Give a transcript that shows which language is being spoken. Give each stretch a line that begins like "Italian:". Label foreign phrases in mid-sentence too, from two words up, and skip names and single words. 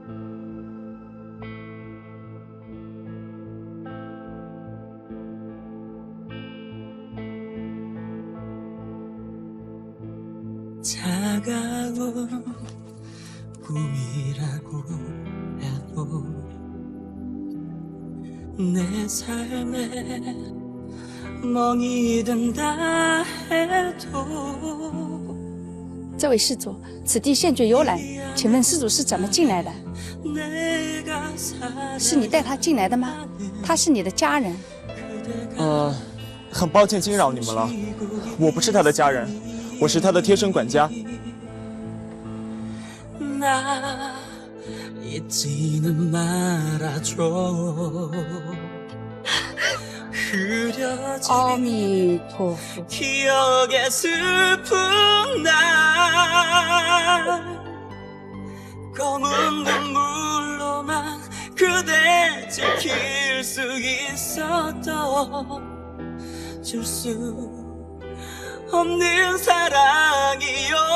Korean: 차가운 꿈이라고 해도 내 삶에
Chinese: 这位施主，此地现具游览，请问施主是怎么进来的？是你带他进来的吗？他是你的家人。很抱歉惊扰你们了，我不是他的家人，我是他的贴身管家。阿弥陀佛。
Korean: 기억의 슬픈 날 검은 눈물로만 그대 지킬 수 있었던 줄 수 없는 사랑이요